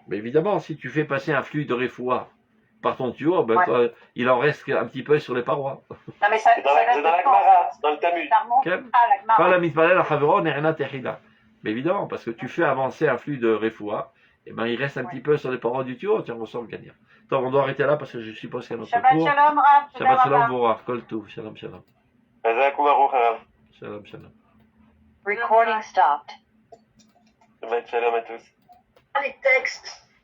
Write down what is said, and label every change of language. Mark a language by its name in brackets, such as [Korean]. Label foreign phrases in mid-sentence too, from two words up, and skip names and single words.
[French] Mais évidemment, si tu fais passer un flux de réfoua par ton tuyau, il en reste un petit peu sur les parois. Non, mais c'est dans la Gemara, dans le Talmud. Mais évidemment, parce que tu fais avancer un flux de réfoua, et ben il reste un petit peu sur les parois du tuyau, tiens, on ressort le gagnant. Attends, on doit arrêter là parce que je suppose qu'il y a notre Shabbat cours. [Hebrew] שלום, רב. שבת שלום, ברוך, כל טוב, שלום, שלום. שלום, שלום. [English] Recording stopped. [Hebrew] שבת שלום [French] à tous. Les textes